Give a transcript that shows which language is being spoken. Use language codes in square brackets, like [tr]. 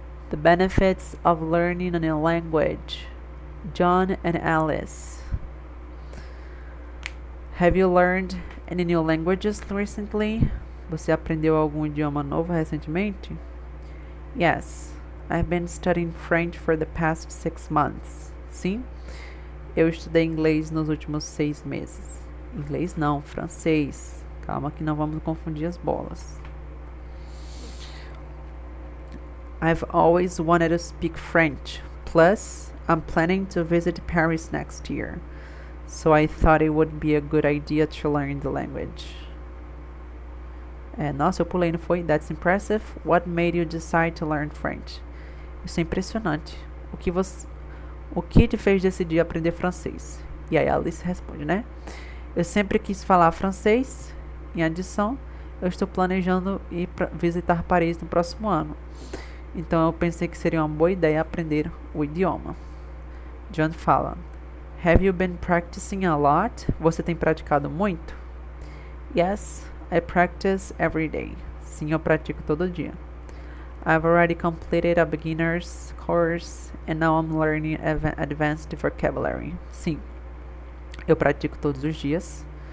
[en] The benefits of learning a new language. John and Alice. Have you learned any new languages recently? [pt] Você aprendeu algum idioma novo recentemente? [en] Yes, I've been studying French for the past 6 months. [pt] Sim, eu estudei inglês nos últimos 6 meses. Inglês não, francês. Calma que não vamos confundir as bolas. [en] I've always wanted to speak French. Plus, I'm planning to visit Paris next year. So I thought it would be a good idea to learn the language. [pt] Nossa, eu pulei, não foi? [en] That's impressive. What made you decide to learn French? [pt] Isso é impressionante. O que te fez decidir aprender francês? E aí a Alice responde, né? Eu sempre quis falar francês. Em adição, eu estou planejando ir visitar Paris no próximo ano. Então eu pensei que seria uma boa ideia aprender o idioma. [en] John fala: Have you been practicing a lot? [pt] Você tem praticado muito? [en] Yes, I practice every day. [pt] Sim, eu pratico todo dia. [en] I've already completed a beginner's course and now I'm learning advanced vocabulary. [pt] Sim, eu pratico todos os dias.